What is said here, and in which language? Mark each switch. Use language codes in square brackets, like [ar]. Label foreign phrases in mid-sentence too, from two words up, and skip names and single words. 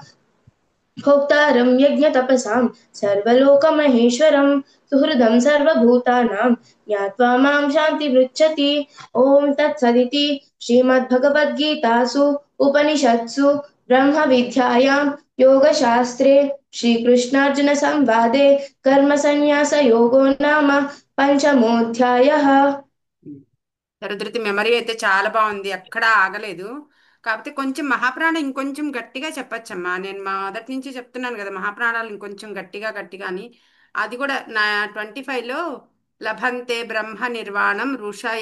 [sa] भोक्तारं यज्ञतपसां सर्वलोकमहेश्वरं सुहृदं सर्वभूतानां ज्ञात्वा मां शान्तिमृच्छति। ॐ तत्सदिति श्रीमद्भगवद्गीतासु उपनिषत्सु ब्रह्मविद्यायां योगशास्त्रे श्रीकृष्णार्जुनसंवादे कर्मसन्न्यासयोगो नाम పంచమోధ్యాయః। [te] శరధృతి మెమరీ అయితే చాలా బాగుంది, ఎక్కడా ఆగలేదు. కాకపోతే కొంచెం మహాప్రాణం ఇంకొంచెం గట్టిగా చెప్పచ్చమ్మా. నేను మొదటి నుంచి చెప్తున్నాను కదా, మహాప్రాణాలు ఇంకొంచెం గట్టిగా గట్టిగా అని. అది కూడా నా 25లో [sa] లభంతే బ్రహ్మ నిర్వాణం ఋషయ.